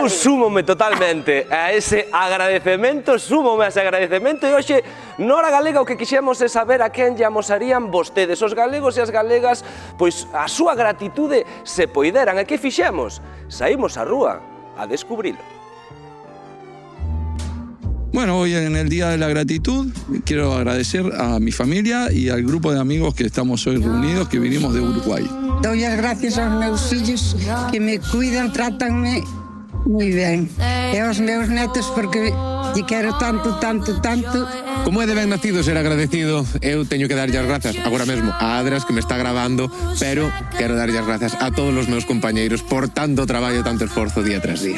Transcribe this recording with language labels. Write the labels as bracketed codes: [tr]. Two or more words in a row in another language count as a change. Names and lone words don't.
[gl] Eu súmome totalmente a ese agradecemento, súmome a ese agradecemento e hoxe, na Hora Galega, o que quixemos é saber a quen lle amosarían vostedes, os galegos e as galegas, pois a súa gratitude se poideran. E que fixemos? Saímos á rúa a descubrilo. [es] Bueno, hoy en el Día de la Gratitud quiero agradecer a mi familia y al grupo de amigos que estamos hoy reunidos, que vinimos de Uruguay. Doy las gracias [gl] aos meus fillos que me cuidan, trátanme moi ben. E aos meus netos porque lle quero tanto, tanto, tanto. Como é de ben nacido ser agradecido, eu teño que darlle as grazas agora mesmo a Adras, que me está grabando, pero quero darlle as grazas a todos os meus compañeiros por tanto traballo, tanto esforzo día tras día.